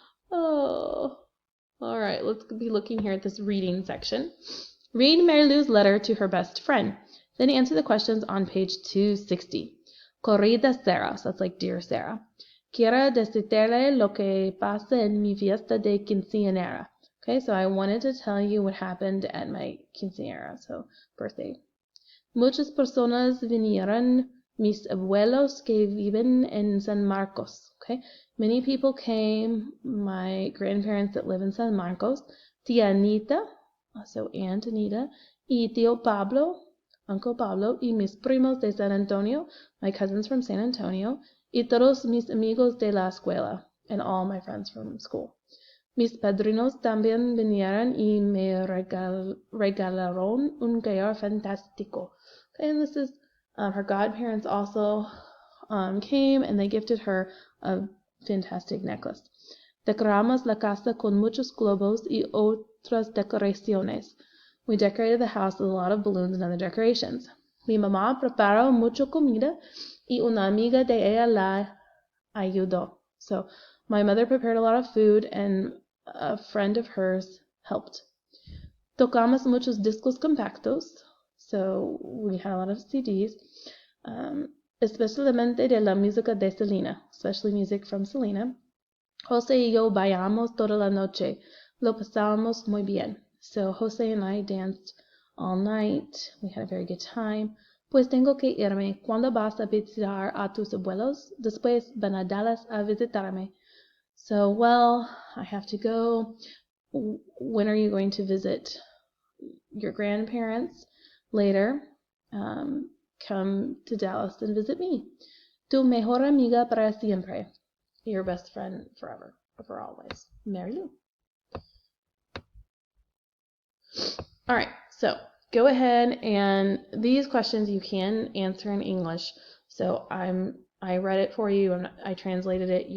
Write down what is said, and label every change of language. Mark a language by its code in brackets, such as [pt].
[en] Oh, all right, let's be looking here at this reading section. Read Mary Lou's letter to her best friend. Then answer the questions on page 260. [es] Querida Sarah, [en] so that's like Dear Sarah. [es] Quiero decirle lo que pasa en mi fiesta de quinceañera. [en] Okay, so I wanted to tell you what happened at my quinceañera, so birthday. [es] Muchas personas vinieron. Mis abuelos que viven en San Marcos. [en] Okay, many people came. My grandparents that live in San Marcos. [es] Tía Anita, [en] so Aunt Anita, [es] y tío Pablo, [en] Uncle Pablo, [es] y mis primos de San Antonio, [en] my cousins from San Antonio, [es] y todos mis amigos de la escuela, [en] and all my friends from school. [es] Mis padrinos también vinieron y me regalaron un collar fantástico. [en] Okay, and this is her godparents also came, and they gifted her a fantastic necklace. [es] Decoramos la casa con muchos globos y otras decoraciones. [en] We decorated the house with a lot of balloons and other decorations. [es] Mi mamá preparó mucha comida y una amiga de ella la ayudó. [en] So my mother prepared a lot of food, and a friend of hers helped. [es] Tocamos muchos discos compactos. [en] So we had a lot of CDs, [es] especialmente de la música de Selena, [en] especially music from Selena. [es] Jose y yo bailamos toda la noche. Lo pasamos muy bien. [en] So Jose and I danced all night. We had a very good time. [es] Pues tengo que irme. ¿Cuándo vas a visitar a tus abuelos? Después van a Dallas a visitarme. [en] So, well, I have to go. When are you going to visit your grandparents? Later, come to Dallas and visit me. [es] Tu mejor amiga para siempre. [en] Your best friend forever, for always. Mary Lou. All right, so go ahead, and these questions you can answer in English. So I read it for you, I translated it.